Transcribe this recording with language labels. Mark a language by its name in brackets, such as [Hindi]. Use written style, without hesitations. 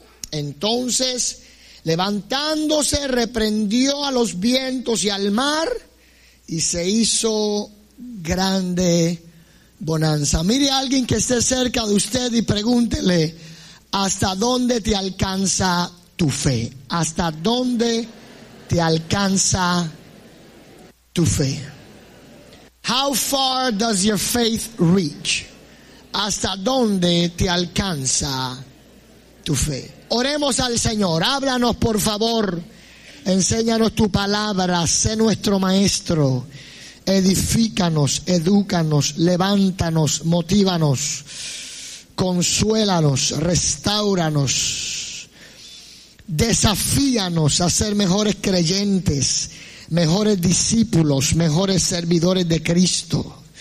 [Spanish] Entonces, levantándose, reprendió a los vientos y al mar, y se hizo grande bonanza. Mire a alguien que esté cerca de usted y pregúntele: ¿hasta dónde te alcanza tu fe? ¿Hasta dónde te alcanza tu fe? [English] How far does your faith reach? [Spanish] ¿Hasta dónde te alcanza tu fe? Oremos al Señor. Háblanos, por favor. Enséñanos tu palabra. Sé nuestro maestro. Edifícanos, edúcanos, levántanos, motívanos, consuélanos, restáuranos, desafíanos a ser mejores creyentes, mejores discípulos, mejores servidores de Cristo.